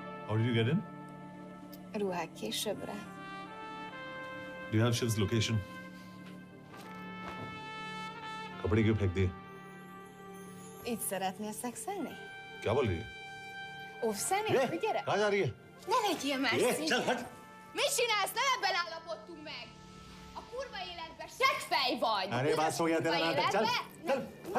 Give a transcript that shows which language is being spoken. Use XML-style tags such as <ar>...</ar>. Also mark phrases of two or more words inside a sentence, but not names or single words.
<en>How did you get in?</en> <hu>Ruhák későbbre.</hu> <en>Do you have Shiv's location?</en> <hi>कपड़े क्यों फेंक दिए?</hi> <hu>Itt szeretnél szexelni?</hu> <hi>क्या बोल रही है?</hi> <hu>Óvszernél?</hu> <hi>ये,</hi> <hu>Gyere!</hu> <hi>कहाँ जा रही है?</hi> <hu>Ne legyél már</hu> <hi>ये,</hi> <hu>színes!</hu> <hi>चल हट!</hi> <hu>Mit csinálsz? Nem ebben állapodtunk meg! A kurva életben seggfej vagy!</hu> <hi>अरे बात हो गया तेरा नाटक, चल! चल, हट!</hi>